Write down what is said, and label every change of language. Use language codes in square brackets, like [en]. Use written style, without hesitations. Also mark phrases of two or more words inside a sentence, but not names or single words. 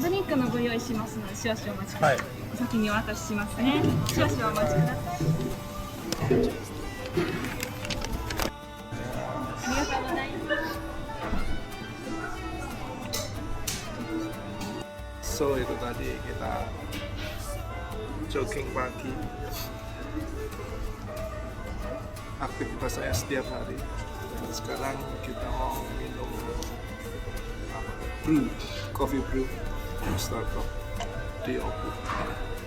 [ja] ドリンクのご用意しますので少々お待ちください。はい。お先にお渡ししますね。少々お待ちください。ありがとうございます。 [id] So itu tadi kita jogging pagi. Aktivitas saya setiap hari. Dan sekarang kita mau minum [en] brew, coffee brew, [id] Starbucks di Oppo.